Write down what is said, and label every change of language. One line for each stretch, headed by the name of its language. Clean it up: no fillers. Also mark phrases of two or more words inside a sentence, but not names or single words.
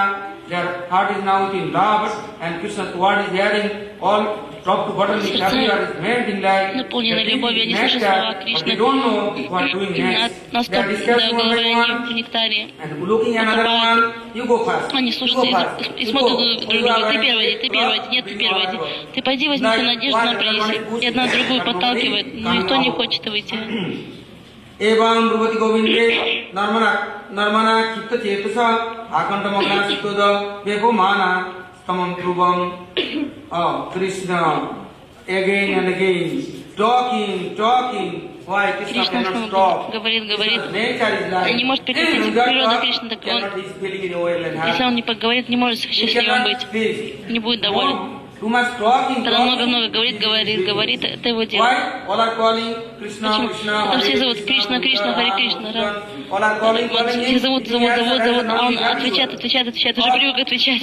Russian: Сердца наполнены любовью, они слышат слова Кришны. Настолько до головы они в нектаре. Они слушают и смотрят друг друга. Ты первый, нет, ты первый. Ты пойди возьми свою надежду, нам принеси. И одна другую подталкивает, но никто не хочет выйти.
Sanskrit: एवं ब्रुवति गोविन्दे नर्मण चित्त चेतुस अकान्त मग्न सितोद वेगोमन स्तमम् Trubam Krishna
English: again and again talking. Why Krishna cannot stop?
Russian: Говорит. Не может прекратить. Природа Кришны так он. Если он не поговорит, не может счастливым быть. Не будет доволен. Когда много говорит, это его дело. Почему? Потому все зовут Кришна, Хари Кришна. Все зовут, а он отвечает, уже привык отвечать.